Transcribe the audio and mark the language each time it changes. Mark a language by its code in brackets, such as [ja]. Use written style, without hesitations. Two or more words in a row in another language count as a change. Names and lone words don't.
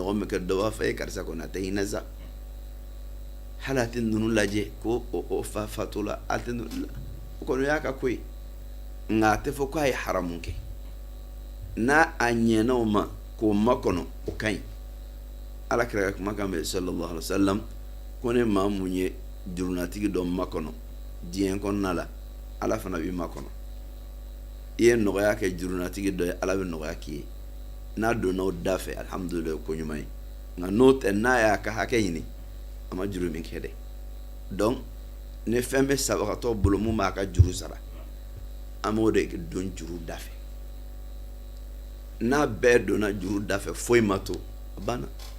[bm] ɲɔgɔn bɛ kɛ dɔ b'a fɔ e karisa kɔni a tɛ hinɛ sa hali a tɛ ninnu lajɛ ko o fa fatɔ la a tɛ ninnu la o kɔni y'a ka ko ye nka a tɛ fɔ ko a ye haramu kɛ n'a a ɲɛna o ma k'o makɔnɔ o ka ɲi ala kira ka kumakan bɛ [ar] صلى الله عليه وسلم [bm] ko ne maa mun ye jurunatigi dɔ makɔnɔ diɲɛ kɔnɔna la ala fana b'i makɔnɔ i ye nɔgɔya kɛ jurunatigi dɔ ye ala bɛ nɔgɔya k'i ye n'a donna o da fɛ alhamdulilayi ko ɲuman ye nka n'o tɛ n'a y'a ka hakɛ ɲini a ma juru min kɛ dɛ donc ni fɛn bɛ sabagatɔ bolo mun b'a ka juru sara an b'o de don juru da fɛ n'a bɛɛ donna juru da fɛ foyi ma to a banna